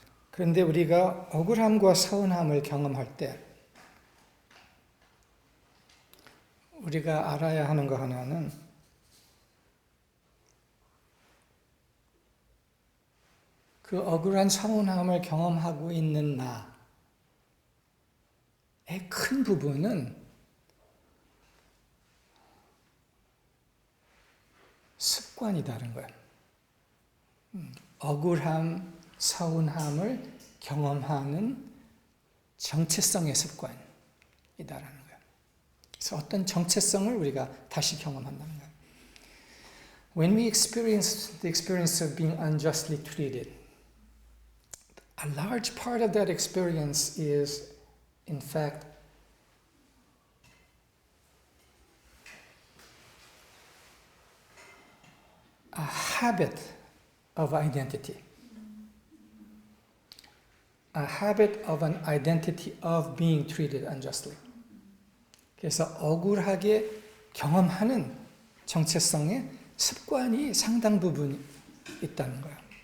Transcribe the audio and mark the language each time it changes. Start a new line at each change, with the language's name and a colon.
Korean: 그런데 우리가 억울함과 서운함을 경험할 때 우리가 알아야 하는 거 하나는 그 억울한 서운함을 경험하고 있는 나의 큰 부분은 습관이 다른 거예요. 억울함, 서운함을 경험하는 정체성의 습관이다라는 거예요. 그래서 어떤 정체성을 우리가 다시 경험한다는 거예요.
English: When we experience the experience of being unjustly treated, a large part of that experience is, in fact, a habit of identity. a habit of an identity of being treated unjustly.
Korean: 그래서 억울하게 경험하는 정체성의 습관이 상당 부분 있다는 거예요.